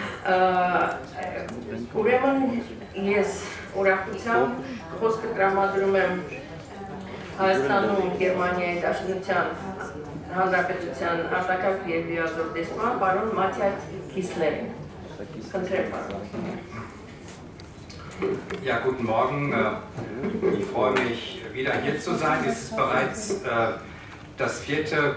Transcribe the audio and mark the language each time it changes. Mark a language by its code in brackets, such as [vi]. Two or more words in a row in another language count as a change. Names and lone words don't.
[hy] Ուրեմն ես ուրախությամբ խոսքը տրամադրում եմ Հայաստանում Գերմանիայի Դաշնության Հանրապետության արտակարգ եւ լիազոր դեսպան պարոն Մաթիաս Կիսլերին։ Խնդրեմ պարոն։ [de] Ja, guten Morgen. Ich freue mich, wieder hier zu sein. Es ist bereits das 4.